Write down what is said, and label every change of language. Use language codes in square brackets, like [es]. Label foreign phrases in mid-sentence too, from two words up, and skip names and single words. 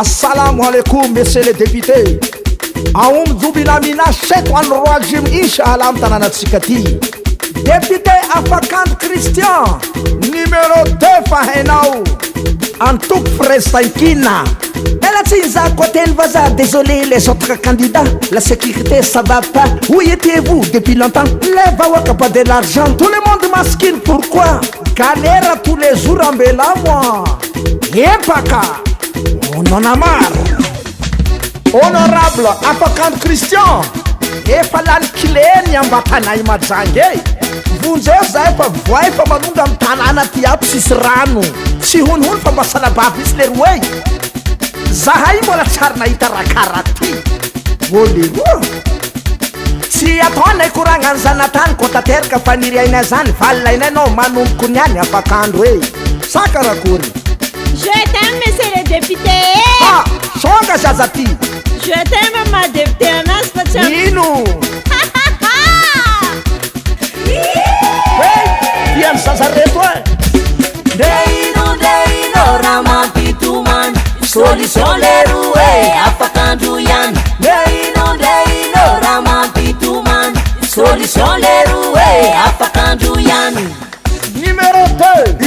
[ar] السلام عليكم, [fr] monsieur le député. [mg] Aomby doby na mina seto any roa alimo inshallah amin'ny tanànatsika ty. [fr] Député Afakandro Christian, numéro deux [mg] fa hainao. Antoko firaisan-kina. Ela tsy nizako ateny va za, [fr] désolé les autres candidats. La sécurité ça va pas. Où étiez-vous depuis longtemps? Les vahoaka pas de l'argent. Tout le monde maskine pourquoi? Galère tous les jours ambela moi. Epaka. On en a marre. Honorable Afakandro Christian. [mg] Efa lany kileny ambatanay majanga e. Vonjeo za efa voay fa manonga amin'ny tanàna ty aby sisy rano. Tsy honihony fa mba salabavy isy le roa e. Zahay mbola tsary nahita raha karaha ty. Voleroa. Tsy atao anay koragna ny zanatany koa tanteraka fa niriainay zany valina ainay anao manomboko ny any Afakandro e. Sa karakory? [fr] Je t'aime, monsieur le député. [mg] Ah, songa zaza ty. [fr] Je t'aime, ma députée Anas Fatia. [mg] Ino? Hey, viens zaza reto e. Nde ino, nde ino raha mampitomany? Solution le roa e, afaka andro ihany. Nde ino, nde ino raha mampitomany? Solution le roa e, afaka andro ihany. [fr] Numéro deux.